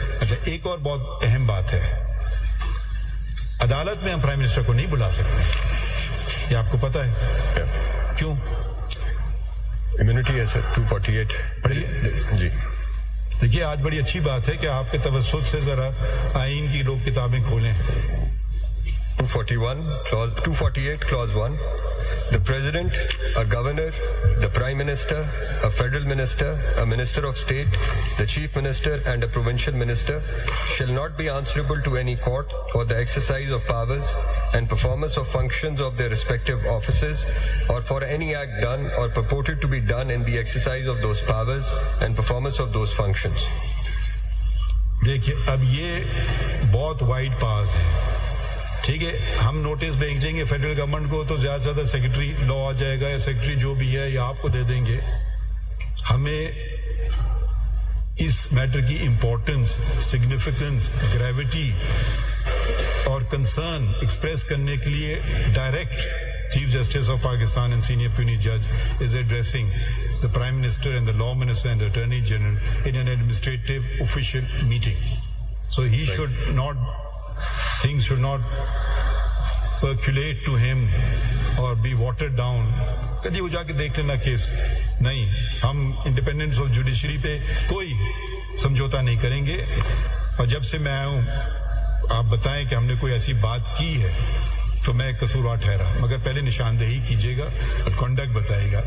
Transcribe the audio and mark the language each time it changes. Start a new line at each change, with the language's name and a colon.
Urdu: اچھا ایک اور بہت اہم بات ہے, عدالت میں ہم پرائم منسٹر کو نہیں بلا سکتے, یہ آپ کو پتا ہے کیوں؟ امیونٹی ہے سر 248. جی دیکھیے آج بڑی اچھی بات ہے کہ آپ کے توسط سے ذرا آئین کی لوگ کتابیں کھولیں.
English: 248 clause 1. The President, a Governor, the Prime Minister, a Federal Minister, a Minister of State, the Chief Minister and a Provincial Minister shall not be answerable to any court for the exercise of powers and performance of functions of their respective offices or for any act done or purported to be done in the exercise of those powers and performance of those functions.
Urdu: دیکھیے اب یہ بہت wide پاس ہے, ٹھیک ہے. ہم notice بھیجیں گے فیڈرل گورنمنٹ کو تو زیادہ سے زیادہ سیکرٹری لا آ جائے گا یا سیکرٹری جو بھی ہے یا آپ کو دے دیں گے. ہمیں اس میٹر کی امپورٹنس, سگنیفیکنس, گریوٹی اور کنسرن ایکسپریس کرنے کے لیے
English: Direct chief justice of Pakistan and senior پیونی جج is addressing the Prime Minister and the Law Minister and the Attorney General in an administrative official meeting. So he should not, things should not percolate to him or be watered down.
Urdu: کدی وہ جا کے دیکھ لینا case نہیں. ہم independence of judiciary پہ کوئی سمجھوتا نہیں کریں گے. اور جب سے میں آیا ہوں آپ بتائیں کہ ہم نے کوئی ایسی بات کی ہے تو میں قصوروار ٹھہرا, مگر پہلے نشاندہی کیجیے گا اور کنڈکٹ بتائے گا.